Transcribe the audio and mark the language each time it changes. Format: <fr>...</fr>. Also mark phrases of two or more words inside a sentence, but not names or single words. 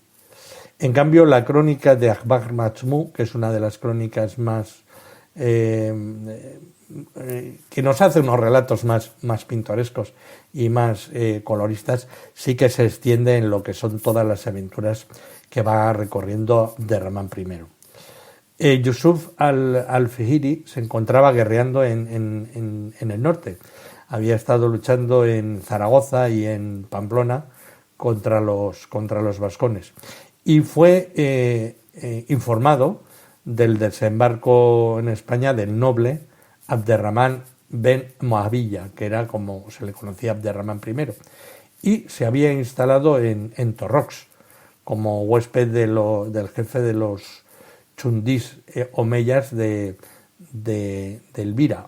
<es>En cambio, la crónica de Akhbar Majmu, que es una de las crónicas más que nos hace unos relatos más pintorescos y más coloristas, sí que se extiende en lo que son todas las aventuras que va recorriendo Abderramán I. Yusuf al-Fahiri se encontraba guerreando en el norte. Había estado luchando en Zaragoza y en Pamplona contra los vascones. Y fue informado del desembarco en España del noble Abderramán ben Moavilla, que era como se le conocía Abderramán I, y se había instalado en Torrox como huésped del jefe de los chundís omeyas de Elvira.</es>